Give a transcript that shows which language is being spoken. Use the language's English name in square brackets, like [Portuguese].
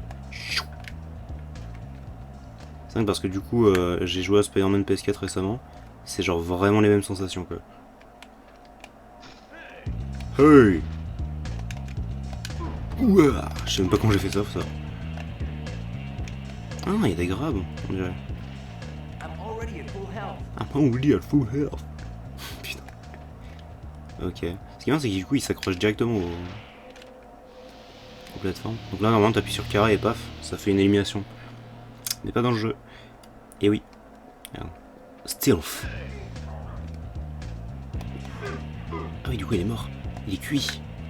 [French] C'est vrai parce que j'ai joué à Spider-Man PS4 récemment. C'est genre vraiment les mêmes sensations quoi. Hey. Ouah, je sais même pas comment j'ai fait ça. Ah, il y a des grabs, on dirait. [English] I'm already at full health. [French] Putain. Ok. Ce qui est bien, c'est qu'il s'accroche directement aux plateformes. Donc là, normalement, t'appuies sur carré et paf, ça fait une élimination. Mais pas dans le jeu. Et oui. Regarde. Stealth. Ah oui, du coup, il est mort. Il est cuit.